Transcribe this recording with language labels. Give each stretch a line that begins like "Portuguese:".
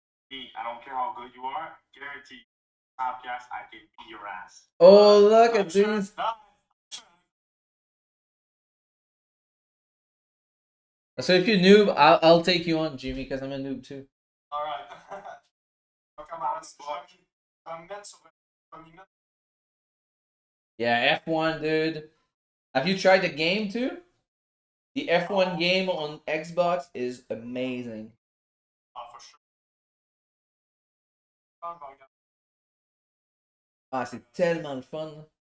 English: Me, I don't care how good you are, guarantee podcast I can beat your ass. Oh, look I'm at sure these. it's not. So if you're noob, I'll take you on, Jimmy, because I'm a noob too. Alright.
French: On commence. Je vais me mettre sur une minute.
English: Yeah, F1, dude. Have you tried the game too? The F1 game on Xbox is amazing. Ah, for sure.
French: Ah, je vais regarder. Ah, c'est tellement fun.